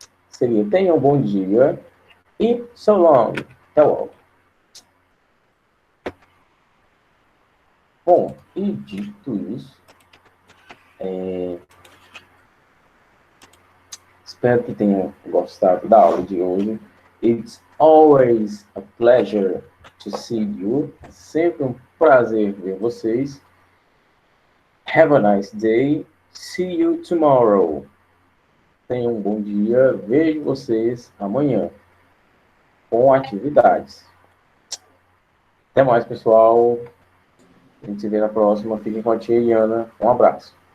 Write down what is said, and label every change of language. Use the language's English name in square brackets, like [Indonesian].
[Portuguese] Seria tenha um bom dia e [English] so long. [Portuguese] Até logo. Bom, e dito isso, espero que tenham gostado da aula de hoje. [English] It's always a pleasure to see you. [Portuguese] É sempre um prazer ver vocês. [English] Have a nice day. See you tomorrow. [Portuguese] Tenham um bom dia. Vejo vocês amanhã com atividades. Até mais, pessoal. A gente se vê na próxima. Fiquem com a tia Iana. Um abraço.